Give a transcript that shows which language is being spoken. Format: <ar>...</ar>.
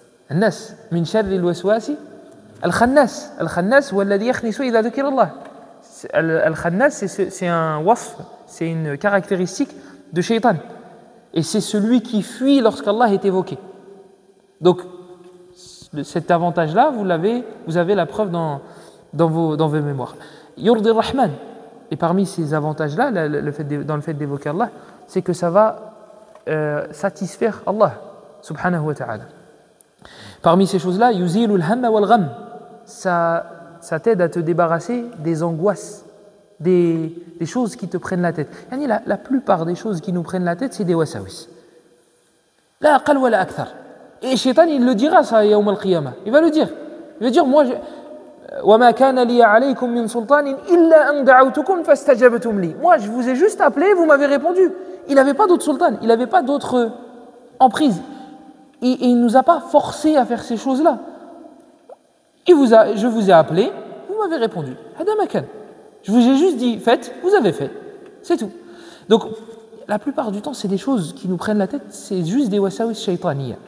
<ar>الناس من شر الوسواس الخناس هو الذي يخنس إذا ذكر الله.</ar> <fr>الخناس c'est un wasf, c'est une caractéristique de shaitan. Et c'est celui qui fuit lorsqu'Allah est évoqué. Donc, cet avantage-là, vous avez la preuve dans vos mémoires.</fr> <ar>Yurdi Rahman.</ar> <fr>Et parmi ces avantages-là, dans le fait d'évoquer Allah, c'est que ça va satisfaire Allah, subhanahu wa ta'ala. Parmi ces choses-là,</fr> <ar>yuzilul hamma wal gham.</ar> <fr>Ça t'aide à te débarrasser des angoisses, des choses qui te prennent la tête. La plupart des choses qui nous prennent la tête, c'est des wasawis.</fr> <ar>La aqal wa la akthar.</ar> <fr>Et Shaitan, il le dira ça, yawm al-qiyamah. Il va le dire. Il va dire, moi,</fr> <ar>وَمَا كَانَ لِيَ عَلَيْكُمْ مِنْ سُلْطَانٍ إِلَّا أَنْ دَعَوْتُكُمْ فَاسْتَجَبْتُمْ لِي.</ar> <fr>Moi, je vous ai juste appelé, vous m'avez répondu. Il n'avait pas d'autre sultan, il n'avait pas d'autre emprise. Et il ne nous a pas forcé à faire ces choses-là. Je vous ai appelé, vous m'avez répondu.</fr> <ar>Hada makan.</ar> <fr>Je vous ai juste dit, faites, vous avez fait. C'est tout. Donc, la plupart du temps, c'est des choses qui nous prennent la tête, c'est juste des wasawis shaytaniya.</fr>